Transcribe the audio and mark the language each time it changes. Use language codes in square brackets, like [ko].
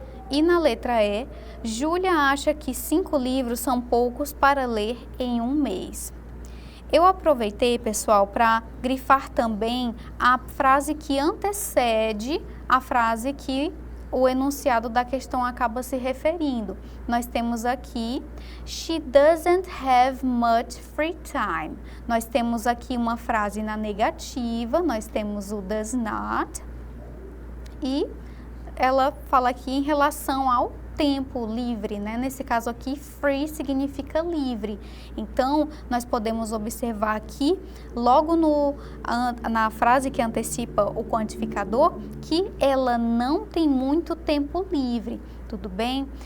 [pt] E na letra E, Júlia acha que 5 livros são poucos para ler em um mês. Eu aproveitei, pessoal, para grifar também a frase que antecede a frase que o enunciado da questão acaba se referindo. Nós temos aqui, [en] she doesn't have much free time. [pt] Nós temos aqui uma frase na negativa, nós temos o does not, e ela fala aqui em relação ao tempo livre, né? Nesse caso aqui, free significa livre. Então, nós podemos observar aqui, logo na frase que antecipa o quantificador, que ela não tem muito tempo livre. Tudo bem?